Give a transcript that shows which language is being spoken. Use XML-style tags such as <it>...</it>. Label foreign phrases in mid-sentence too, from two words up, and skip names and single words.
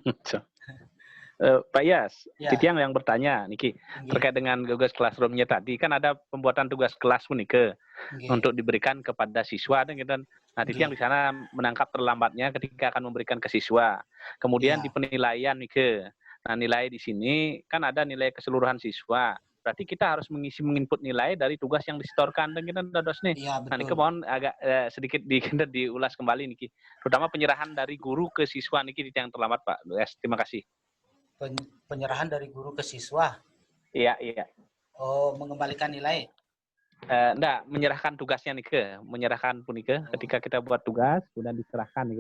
<id>Pak Yas, Titiang yang bertanya, Niki, terkait dengan tugas Classroom-nya tadi, kan ada pembuatan tugas kelas pun Niki, untuk diberikan kepada siswa, dan gitu. Nah, Titiang di sana menangkap terlambatnya ketika akan memberikan ke siswa. Kemudian di penilaian Niki, nah nilai di sini kan ada nilai keseluruhan siswa. Berarti kita harus menginput nilai dari tugas yang disetorkan dan kita dados nih. Nah, Niki mohon agak sedikit diulas kembali Niki, terutama penyerahan dari guru ke siswa Niki yang terlambat Pak. Terima kasih. Penyerahan dari guru ke siswa. Iya. Oh, mengembalikan nilai. Enggak, menyerahkan tugasnya nih ke, menyerahkan pun nih ke, ketika kita buat tugas, sudah diserahkan nih ke.</id>